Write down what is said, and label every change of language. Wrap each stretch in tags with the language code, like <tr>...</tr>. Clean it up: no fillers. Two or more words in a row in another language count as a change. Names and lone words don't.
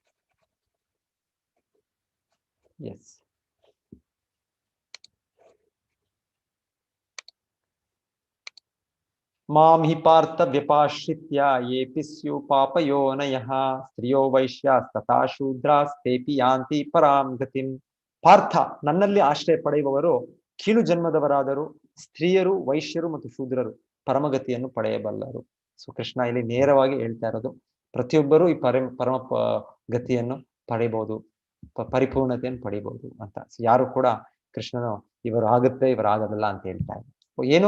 <kn>ಎಸ್,</kn> <sa>मां हि पार्थ व्यपाश्रित्य येपि स्यु पापयोनयः स्त्रियो वैश्यास्तथा शूद्रास्तेपि यान्ति परां गतिं.</sa> <kn>ಪಾರ್ಥ, ನನ್ನಲ್ಲಿ ಆಶ್ರಯ ಪಡೆಯುವವರು ಕೀಳು ಜನ್ಮದವರಾದರೂ ಸ್ತ್ರೀಯರು, ವೈಶ್ಯರು ಮತ್ತು ಶೂದ್ರರು ಪರಮಗತಿಯನ್ನು ಪಡೆಯಬಲ್ಲರು. ಸೊ ಕೃಷ್ಣ ಇಲ್ಲಿ ನೇರವಾಗಿ ಹೇಳ್ತಾ ಇರೋದು, ಪ್ರತಿಯೊಬ್ಬರು ಈ ಪರಮ ಗತಿಯನ್ನು ಪಡೆಯಬಹುದು, ಪರಿಪೂರ್ಣತೆಯನ್ನು ಪಡಿಬಹುದು ಅಂತ. ಯಾರು ಕೂಡ ಕೃಷ್ಣನು ಇವರು ಆಗುತ್ತೆ ಇವರು ಆಗೋದಿಲ್ಲ ಅಂತ ಹೇಳ್ತಾ ಇದ್ದಾರೆ.</kn>